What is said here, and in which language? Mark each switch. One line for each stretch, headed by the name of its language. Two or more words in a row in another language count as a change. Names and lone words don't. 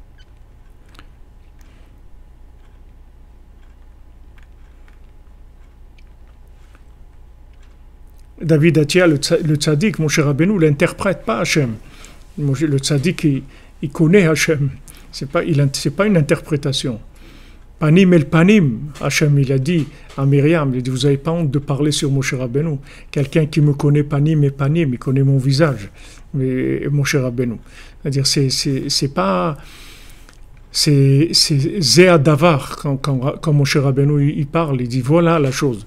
French: David Atia, le tzaddik, Moshe Rabbeinu, l'interprète pas Hachem. Le tzaddik, il connaît Hachem. C'est pas une interprétation.
Hebrew: פנים אל פנים, השם,
French: il a dit à Myriam, il a dit, vous n'avez pas honte de parler sur Moshe Rabbeinu. Quelqu'un qui me connaît
Hebrew: פנים את פנים,
French: il connaît mon visage. Mais Moshe Rabbeinu. C'est-à-dire, c'est pas... C'est
Hebrew: זה הדבר,
French: quand Moshe Rabbeinu il parle, il dit voilà la chose.